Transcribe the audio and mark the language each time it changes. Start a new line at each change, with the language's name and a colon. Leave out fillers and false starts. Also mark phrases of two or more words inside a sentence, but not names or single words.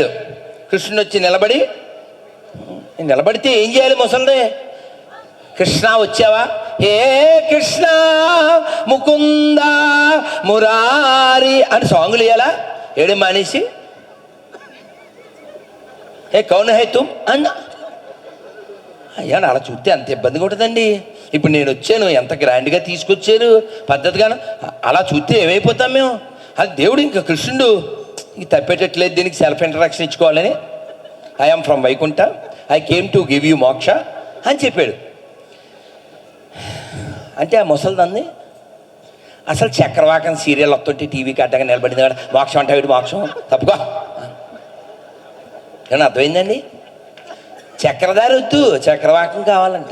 Telugu: కృష్ణుడు వచ్చి నిలబడితే ఏం చేయాలి ముసలిది? కృష్ణ వచ్చావా, ఏ కృష్ణ ముకుంద మురారి అని సాంగులు ఇయ్యాలా? ఏడు మానేసి ఏ
Hindi: कौन है तुम
Telugu: అన్న అయ్యా అలా చూస్తే అంత ఇబ్బందిగా ఉంటుందండి. ఇప్పుడు నేను వచ్చాను, ఎంత గ్రాండ్గా తీసుకొచ్చారు పద్ధతిగాను, అలా చూస్తే ఏమైపోతాం మేము? అది దేవుడు ఇంకా కృష్ణుడు తప్పేటట్లేదు, దీనికి
English: self introduction
Telugu: ఇచ్చుకోవాలని,
English: I'm from Vaikuntha, I came to give you moksha
Telugu: అని చెప్పాడు. అంటే ఆ ముసలిదంది అసలు చక్రవాకం సీరియల్ వస్తుంటే టీవీకి అడ్డగా నిలబడింది కదా, మోక్షం అంటే వీడు మోక్షం తప్పుకో. ఏమన్నా అర్థమైందండి? చక్రధారి వద్దు, చక్రవాకం కావాలంట.